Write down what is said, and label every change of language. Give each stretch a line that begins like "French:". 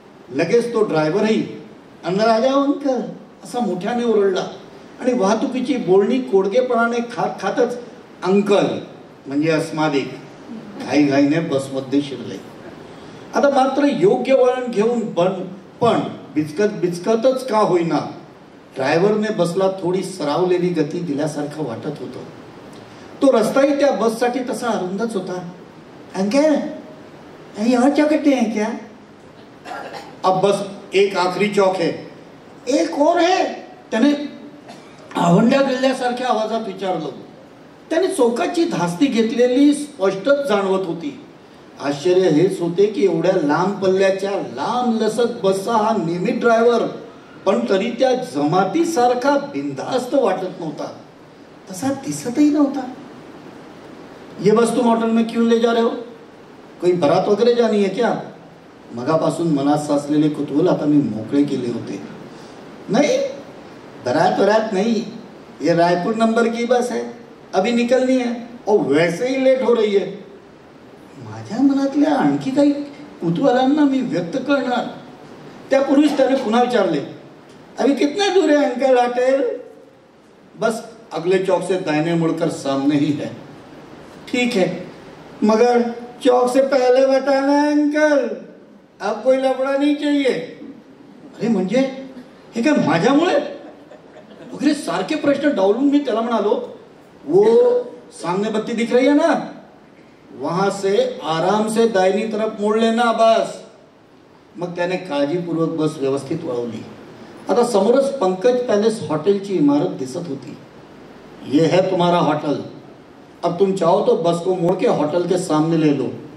Marathi: लगेच तो ड्रायव्हरही अंदर अंकल असा मोठ्याने ओरडला आणि वाहतुकीची बोलणी कोडगेपणाने खातच अंकल म्हणजे अस्मादिक घाईघाईने बसमध्ये शिरले. आता मात्र योग्य वळण घेऊन पण बिचकतच का होईना ड्रायव्हरने बसला थोडी सरावलेली गती दिल्यासारखं वाटत होतं. तो रस्ताही त्या बससाठी तसा अरुंदच होता.
Hindi: अंकल यहाँ चौकटे हैं क्या? अब बस एक आखरी चौक है. एक और है,
Marathi: त्याने आवंड्या गिळल्यासारख्या आवाजात विचारलं. त्याने चौकाची धास्ती घेतलेली स्पष्टच जाणवत होती. आश्चर्य हेच होते की एवढ्या लांब पल्ल्याच्या लांब लसक बसचा हा नियमित ड्रायव्हर पण तरी त्या जमातीसारखा बिनधास्त वाटत नव्हता, तसा दिसतही नव्हता.
Hindi: ये बस तुम होटल में क्यों ले जा रहे हो? कोई बारात वगैरे जानी है क्या?
Marathi: मगापासून मनात साचलेले कुतूहल आता मी मोकळे केले होते.
Hindi: नहीं, बारात नहीं, ये रायपुर नंबर की बस है, अभी निकलनी है और वैसे ही लेट हो रही है.
Marathi: माझ्या मनातल्या आणखी काही कुतूहलांना मी व्यक्त करणार त्यापूर्वीच त्याने पुन्हा विचारले,
Hindi: अभी कितना दूर है अंकल होटल? बस अगले चौक से दाहिने मुड़कर सामने ही है. ठीक है, मगर चौक से पहले बताना अंकल, अब कोई लफड़ा नहीं चाहिए.
Marathi: अरे म्हणजे हे काय माझ्यामुळे वगैरे सारखे प्रश्न डावलून मी त्याला म्हणालो,
Hindi: वो सामने बत्ती दिख रही है ना, वहां से आराम से दाहिनी तरफ मोड़ लेना बस.
Marathi: मग त्याने काळजीपूर्वक बस व्यवस्थित वळवली. आता समोरच पंकज पॅलेस हॉटेलची इमारत दिसत होती.
Hindi: ये है तुम्हारा होटल, अब तुम चाहो तो बस को मोड़ के होटल के सामने ले लो.